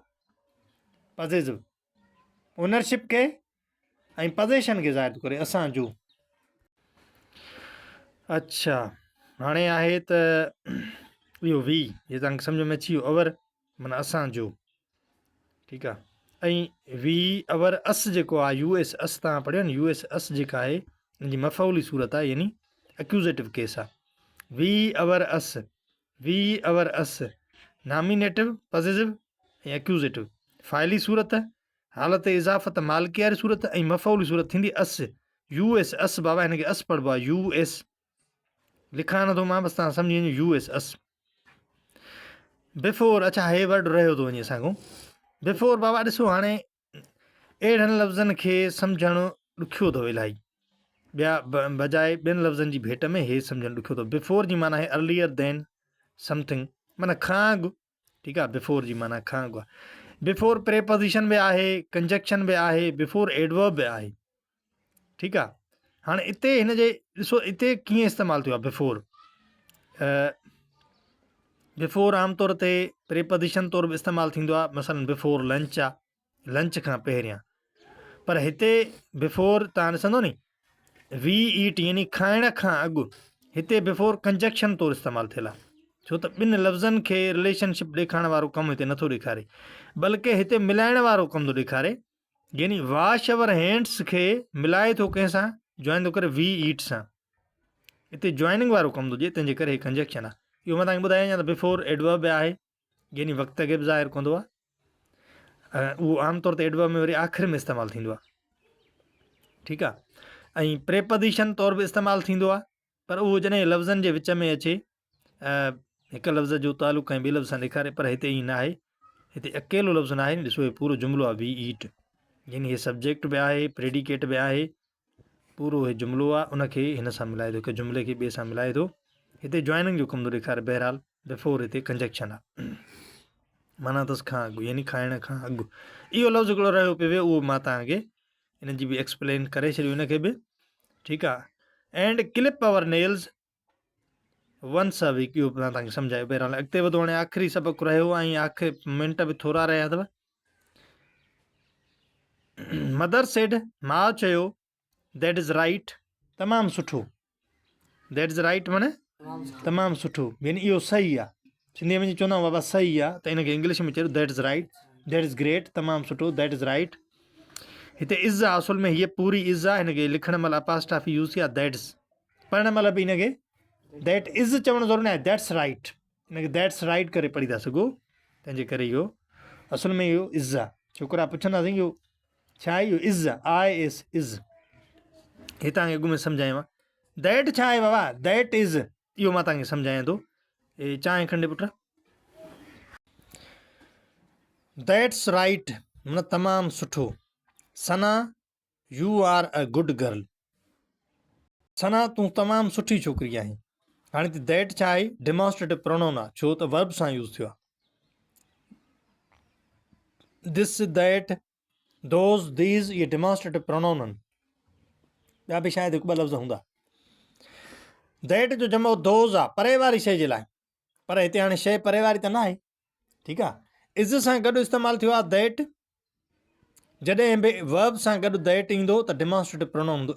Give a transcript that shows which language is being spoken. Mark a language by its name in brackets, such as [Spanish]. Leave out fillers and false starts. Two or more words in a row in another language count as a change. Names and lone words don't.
[English] positive ownership [Sindhi] खे ऐं पोज़ेशन खे ज़ाहिर थो करे, असांजो। अच्छा, हाणे आहे त इहो वी, इहो तव्हांखे सम्झ में अची वियो। अवर माना असांजो, ठीकु आहे। ऐं [English] we our us [Sindhi] जेको आहे, [English] U S us [Sindhi] तव्हां पढ़ियो न, [English] U S us [Sindhi] जेका आहे हिनजी मफ़ऊली सूरत आहे, यानी [English] accusative case [Sindhi] आहे। [English] we our us, we our us, nominative, positive ऐं एक्यूज़ेटिव। [Sindhi] फ़ाइली सूरत, हालत इज़ाफ़त, मालिकी वारी सूरत, ऐं मफ़ऊली सूरत थींदी अस। [English] U S us [Sindhi] बाबा, हिनखे अस पढ़िबो आहे, [English] U S [Sindhi] लिखां नथो मां, बसि तव्हां सम्झी वञो, [English] U S us. [Sindhi] बिफोर, अच्छा हे वर्ड रहियो थो वञे असांखां। बिफोर बाबा ॾिसो, हाणे अहिड़नि लफ़्ज़नि खे सम्झणु ॾुखियो अथव इलाही, ॿिया बजाए ॿियनि लफ़्ज़नि जी भेट में हे सम्झणु ॾुखियो अथव। बिफोर जी माना आहे [English] earlier than something, [Sindhi] माना खां अॻु। ठीकु आहे, बिफोर जी माना खां अॻु आहे। बिफोर प्रेपोज़िशन बि आहे, कंजक्शन बि आहे, बिफोर एडवर्ब बि आहे। ठीकु आहे, हाणे हिते हिन जे ॾिसो हिते कीअं इस्तेमालु थियो आहे बिफोर। बिफोर आमतौर ते प्रेपोज़िशन तौरु बि इस्तेमालु थींदो आहे, मसलन [English] before lunch [Sindhi] आहे, लंच खां पहिरियां। पर हिते बिफोर तव्हां ॾिसंदो नी, [English] we eat [Sindhi] यानी खाइण खां अॻु, हिते बिफोर कंजक्शन तौरु इस्तेमालु थियल आहे। छो त ॿिनि लफ़्ज़नि खे रिलेशनशिप ॾेखारण वारो कमु हिते नथो ॾेखारे, बल्कि हिते मिलाइण वारो कमु थो ॾेखारे, यानी [English] wash our hands [Sindhi] खे मिलाए थो कंहिंसां, जॉइन थो करे [English] we eat [Sindhi] सां। हिते जॉइनिंग वारो कमु थो ॾिए, तंहिंजे करे हीअ कंजक्शन आहे। इहो मां तव्हांखे ॿुधायां त बिफोर एडवर्ब बि आहे, यानी वक़्त खे बि ज़ाहिर कंदो आहे। उहो आमतौर ते एडवर्ब में वरी आख़िर में इस्तेमालु थींदो आहे। ठीकु आहे, ऐं प्रेपोज़िशन तौरु बि इस्तेमालु थींदो आहे, पर उहो जॾहिं लफ़्ज़नि जे विच में अचे, हिकु लफ़्ज़ जो तालुक़ु ऐं ॿिए लफ़्ज़ सां ॾेखारे, पर हिते ईअं न आहे, हिते अकेलो लफ़्ज़ न आहे। ॾिसो हे पूरो जुमिलो आहे, [English] we eat, [Sindhi] यानी हे सब्जेक्ट बि आहे, प्रेडिकेट बि आहे, पूरो हे जुमिलो आहे, उनखे हिन सां मिलाए थो, हिकु जुमिले खे ॿिए सां मिलाए थो। हिते जॉइनिंग जो कमु थो ॾेखारे। बहरहाल बिफोर हिते कंजक्शन आहे, माना अथसि खां अॻु, यानी खाइण खां अॻु। इहो लफ़्ज़ हिकिड़ो रहियो पियो वियो, उहो मां तव्हांखे हिन जी बि एक्सप्लेन करे छॾियो, हिनखे बि। [English] ठीकु आहे, and clip our nails once a week, [Sindhi] इहो मां तव्हांखे सम्झायो। बहरहाल अॻिते वधो, हाणे आख़िरी सबक़ु रहियो ऐं आख़िर मिंट बि थोरा रहिया अथव। [English] Mother said, [Sindhi] माउ चयो, [English] That is right, [Sindhi] तमामु सुठो। [English] that is right [Sindhi] माने तमामु सुठो, यानी इहो सही आहे। सिंधीअ में चवंदा आहियूं बाबा सही आहे, त हिनखे इंग्लिश में चयो [English] that is right, that is great, [Sindhi] तमामु सुठो, [English] That is right. [Sindhi] हिते इज़ आहे, असुल में हीअ पूरी इज़ आहे, हिनखे लिखण महिल [English] apostrophe use [Sindhi] थी आहे, दैट्स। पढ़ण महिल बि हिनखे [English] that is [Sindhi] चवणु ज़रूरी न आहे, [English] that's right, [Sindhi] हिनखे [English] that's right [Sindhi] करे पढ़ी था सघो, तंहिंजे करे इहो असुल में इहो इज़ आहे। छोकिरा पुछंदासीं इहो छा आहे, इहो इज़ आहे, [English] I S is. [Sindhi] हे तव्हांखे अॻु में सम्झायो आहे। दैट छा आहे बाबा, [English] that is, [Sindhi] इहो मां तव्हांखे सम्झायां थो। हे चांहि खंडे पुट, [English] that's right [Sindhi] माना तमामु सुठो। सना, [English] You are a good girl, [Sindhi] सना तूं तमामु सुठी छोकिरी आहीं। हाणे त दैट छा आहे, [English] demonstrative pronoun [Sindhi] आहे, छो त वर्ब सां यूज़ थियो आहे। [English] This that those these ये demonstrative pronoun आहिनि। [Sindhi] ॿिया बि शायदि हिकु ॿ लफ़्ज़ हूंदा। दैट जो जमो दोज़ आहे परे वारी शइ जे लाइ, पर हिते हाणे शइ परे वारी त न आहे। ठीकु आहे। इज़ सां गॾु इस्तेमालु थियो आहे दैट। जॾहिं बि वर्ब सां गॾु दैट ईंदो त [English] demonstrative pronoun [Sindhi] हूंदो।